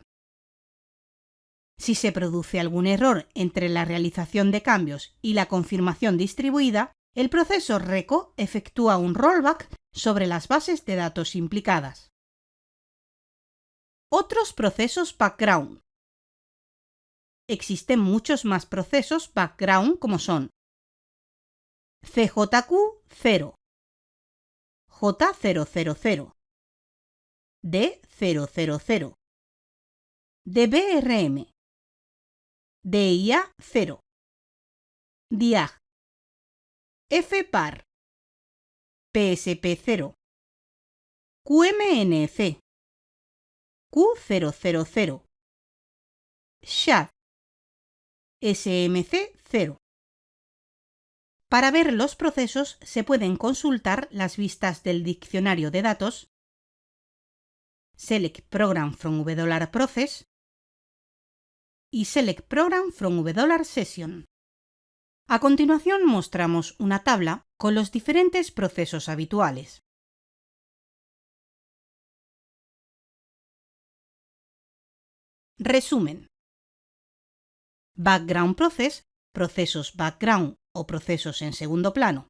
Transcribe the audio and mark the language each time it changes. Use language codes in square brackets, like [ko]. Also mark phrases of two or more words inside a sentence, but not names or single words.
[es] Si se produce algún error entre la realización de cambios y la confirmación distribuida, el proceso RECO efectúa un rollback sobre las bases de datos implicadas. Otros procesos background. Existen muchos más procesos background como son CJQ0, J000, D000, DBRM, DIA0, DIAG, FPAR, PSP0, QMNC, Q000, SHAD, SMC0. Para ver los procesos se pueden consultar las vistas del diccionario de datos, [en] Select Program from Process y Select Program from Session. [es] A continuación mostramos una tabla con los diferentes procesos habituales. Resumen. [en] Background Process, [es] procesos background o procesos en segundo plano.